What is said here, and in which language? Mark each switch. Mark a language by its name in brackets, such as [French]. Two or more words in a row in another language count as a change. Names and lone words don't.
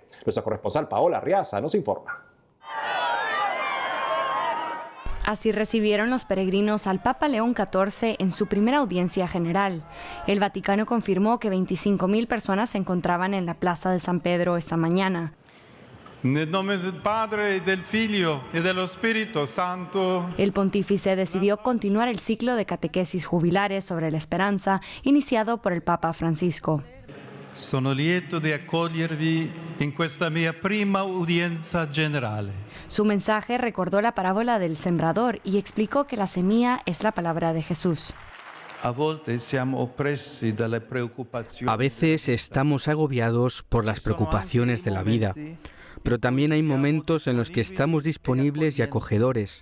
[Spanish] Nuestra corresponsal Paola Arriaza nos informa. Así recibieron los peregrinos al Papa León XIV en su primera audiencia general. El Vaticano confirmó que 25.000 personas se encontraban en la Plaza de San Pedro esta mañana. [Italian] Nel nome del Padre, del Figlio [Spanish] y del Espíritu Santo. El pontífice decidió continuar el ciclo de catequesis jubilares sobre la esperanza iniciado por el Papa Francisco. [Italian] Sono lieto di accogliervi in questa mia prima udienza generale. [Spanish] Su mensaje recordó la parábola del sembrador y explicó que la semilla es la palabra de Jesús. A veces estamos agobiados por las preocupaciones de la vida, pero también hay momentos en los que estamos disponibles y acogedores.